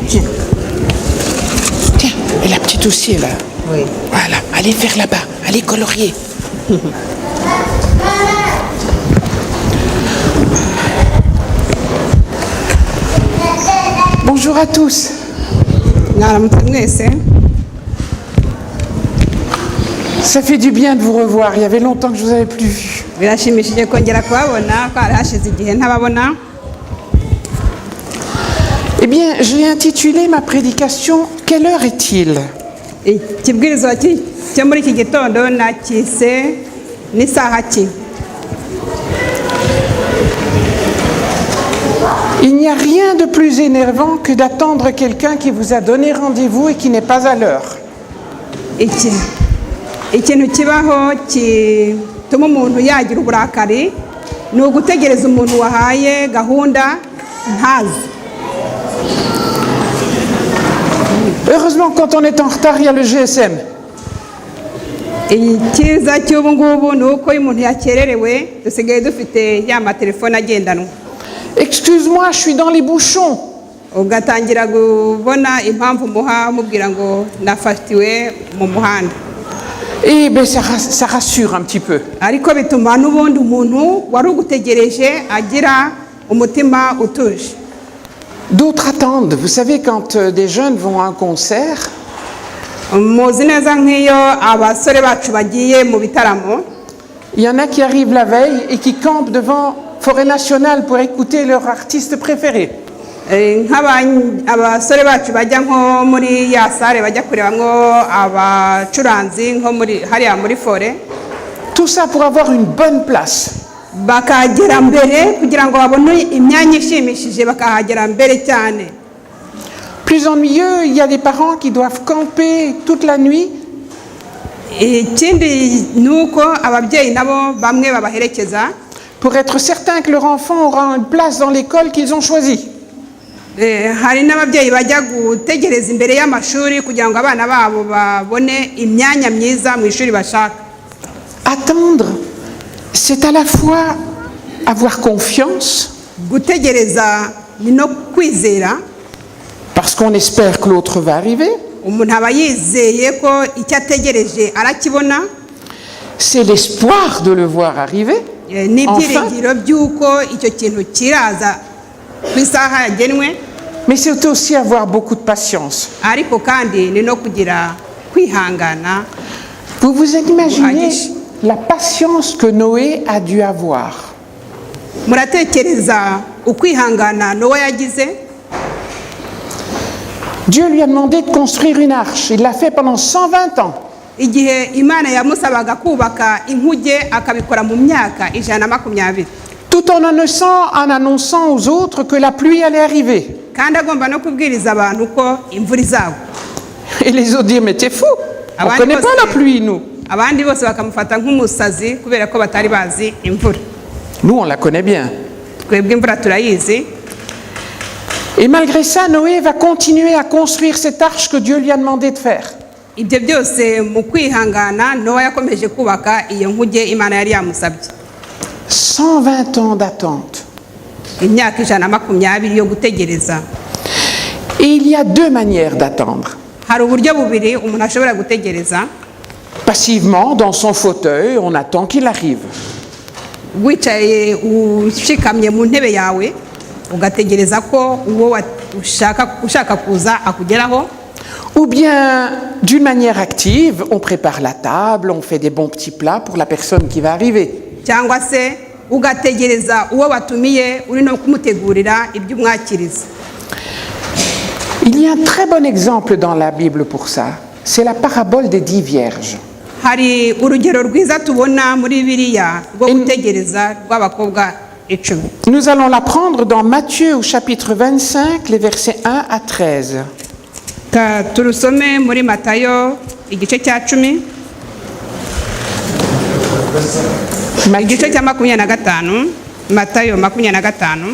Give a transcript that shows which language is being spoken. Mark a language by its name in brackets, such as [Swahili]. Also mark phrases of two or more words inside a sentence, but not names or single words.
[French] Tiens. Tiens, et la petite aussi est là. Oui. Voilà, allez faire là-bas, allez colorier. Bonjour à tous. [Kinyarwanda] mwaramutse mwese. [French] Ça fait du bien de vous revoir. Il y avait longtemps que je vous avais plus vu. [Kinyarwanda] Birashimishije kongera kubabona ko hari hashize igihe ntababona. [French] Eh bien, j'ai intitulé ma prédication « Quelle heure est-il » [Kinyarwanda] Ikibwirizwa cyo muri iki gitondo nakise n'isaha ki. [French] Il n'y a rien de plus énervant que d'attendre quelqu'un qui vous a donné rendez-vous et qui n'est pas à l'heure. [Kinyarwanda] Ikintu kibaho gituma umuntu yagira uburakari ni ugutegereza umuntu wahaye gahunda ntazi. [French] Heureusement, quand on est en retard, il y a le GSM. [Kinyarwanda] Icyiza cy'ubu ngubu ni uko iyo umuntu yakererewe dusigaye dufite ya matelefone agendanwa. [French] Excuse-moi, je suis dans les bouchons. [Kinyarwanda] Ugatangira kubona impamvu muha mubwira ngo nafatiwe mu muhanda. [French] Et ben ça rassure un petit peu. [Kinyarwanda] Ariko bituma n'ubundi umuntu wari ugutegereje agira umutima utuje. [French] D'autres attendent. Vous savez, quand des jeunes vont à un concert, [Kinyarwanda] Muzi neza nk'iyo abasore bacu bagiye mu bitaramo, [French] il y en a qui arrivent la veille et qui campent devant Forêt Nationale pour écouter leur artiste préféré. [Kinyarwanda] abasore bacu bajya nko muri ya sare bajya kurebamwo abacuranzi nko muri hariya muri fore. [French] Tout ça pour avoir une bonne place. [Kinyarwanda] Bakagera mbere kugira ngo babone imyanya ishimishije bakahagera mbere cyane. [French] Plus ennuyeux, il y a des parents qui doivent camper toute la nuit. [Kinyarwanda] Ikindi nuko ababyeyi nabo bamwe babaherekeza [French] pour être certain que leur enfant aura une place dans l'école qu'ils ont choisie. [Kinyarwanda] Hari n'ababyeyi bajya gutegereza imbere y'amashuri kugira ngo abana babo babone imyanya myiza mu ishuri bashaka. [French] Attendre, c'est à la fois avoir confiance, [Kinyarwanda] gutegereza ni no kwizera, [French] parce qu'on espère que l'autre va arriver. [Kinyarwanda] Umuntu aba yizeye ko icyo ategereje arakibona. [French] C'est l'espoir de le voir arriver. [Kinyarwanda] N'ibyiringiro by'uko icyo kintu kiraza ku isaha yagenwe. [French] Mais c'est aussi avoir beaucoup de patience. [Kinyarwanda] Ariko kandi ni no kugira kwihangana. [French] Vous vous imaginez la patience que Noé a dû avoir. [Kinyarwanda] Muratekereza ukwihangana Noé yagize? [French] Dieu lui a demandé de construire une arche. Il l'a fait pendant 120 ans. [Kinyarwanda] Igihe Imana yamusabaga kubaka inkuge akabikora mu myaka 120. [French] Tout en annonçant aux autres que la pluie allait arriver. [Kinyarwanda] Kandi agomba no kubwiriza abantu ko imvura izagwa. [French] Et les autres disent, mais t'es fou, on ne connaît pas la pluie, nous. [Kinyarwanda] Abandi bose bakamufata nk'umusazi kubera ko batari bazi imvura. [French] Nous, on la connaît bien. [Kinyarwanda] Twebwe imvura turayizi. [French] Et malgré ça, Noé va continuer à construire cette arche que Dieu lui a demandé de faire. [Kinyarwanda] Ibyo byose mu kwihangana Noé yakomeje kubaka iyo nkuge Imana yari yamusabye. [French] 120 ans d'attente. [Kinyarwanda] Imyaka 120 yo gutegereza. [French] Et il y a deux manières d'attendre. [Kinyarwanda] Hari uburyo bubiri umuntu ashobora gutegereza. [French] Passivement, dans son fauteuil, on attend qu'il arrive. [Kinyarwanda] Wicaye ushikamye mu ntebe yawe ugategereza ko uwo ushaka kuza akugeraho. [French] Ou bien, d'une manière active, on prépare la table, on fait des bons petits plats pour la personne qui va arriver. [Kinyarwanda] Cyangwa se ugategereza uwo watumiye uri no kumutegurira ibyo umwakiriza. [French] Il y a un très bon exemple dans la Bible pour ça. c'est la parabole des 10 vierges. [Kinyarwanda] hari urugero rwiza tubona muri biriya rwo gutegereza rw'abakobwa 10. [French] Nous allons l'apprendre dans Matthieu au chapitre 25, les versets 1 à 13. [Kinyarwanda] Turusome muri Matayo igice cya 10 igice cya 25, Matayo 25